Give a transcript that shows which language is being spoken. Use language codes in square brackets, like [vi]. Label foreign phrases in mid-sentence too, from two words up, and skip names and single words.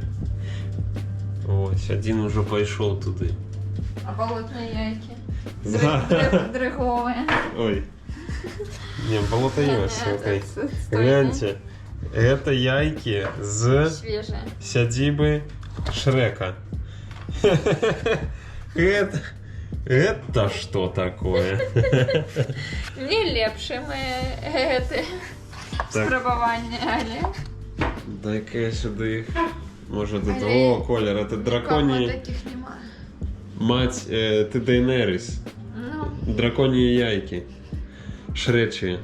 [be] Ось, адзін ужо пайшоў туды. А балотныя яйкі? Дрыговыя. Ой. Не, балота ёсць, окей. Гляньте, гэта яйкі з сядзібы Шрека. [ru] Это что такое? [be] Не лепшыя мае гэты спрабаванні, але... Дай-ка я сюды іх. Можа тут... О, колер, это драконі... [ru] таких нема. Мать, ты Дейнерис. Драконьи яйки. [be] Шречі.